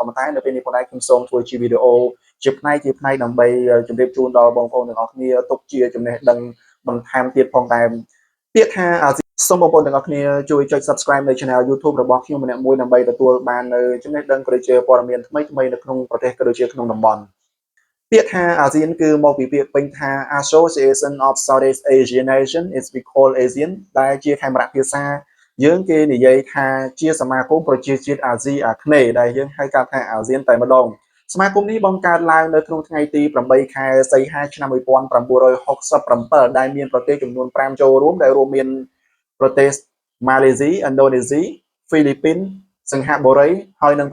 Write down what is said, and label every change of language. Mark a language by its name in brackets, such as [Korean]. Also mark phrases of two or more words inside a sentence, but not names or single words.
[Khmer] ប៉ុន្តែនៅពេលនេះផងដែរខ្ញុំសូមធ្វើជាវីដេអូជាផ្នែកដើម្បីជម្រាបជូនដល់បងប្អូនទាំងអស់គ្នាទុកជាចំណេះដឹងបន្ថែមទៀតផងដែរពាក្យថា អាស៊ានសូមបងប្អូនទាំងអស់គ្នាជួយចុច Subscribe នៅ Channel YouTube របស់ខ្ញុំម្នាក់មួយដើម្បីទទួលបាននៅចំណេះដឹងក៏ដូចជាព័ត៌មានថ្មីៗនៅក្នុងប្រទេសក៏ដូចជាក្នុងតំបន់ពាក្យថាអាស៊ានគឺមកពីពាក្យពេញថា [English] Association of Southeast Asian Nations is we call ASEAN [Khmer] ដែលជាខេមរៈភាសាយើងគេនិយាយថាជាសមាគមប្រជាជាតិអាស៊ីអាគ្នេយ៍ដែលយើងហៅកាត់ថាអាស៊ានតែម្ដងសមាគមនេះបង្កើតឡើងនៅក្នុងថ្ងៃទី8ខែសីហាឆ្នាំ 1967ដែលមានប្រទេសចំនួន5ចូលរួមដែលរួមមានប្រទេសម៉ាឡេស៊ីឥណ្ឌូនេស៊ីហ្វីលីពីនសិង្ហបុរីហើយនិង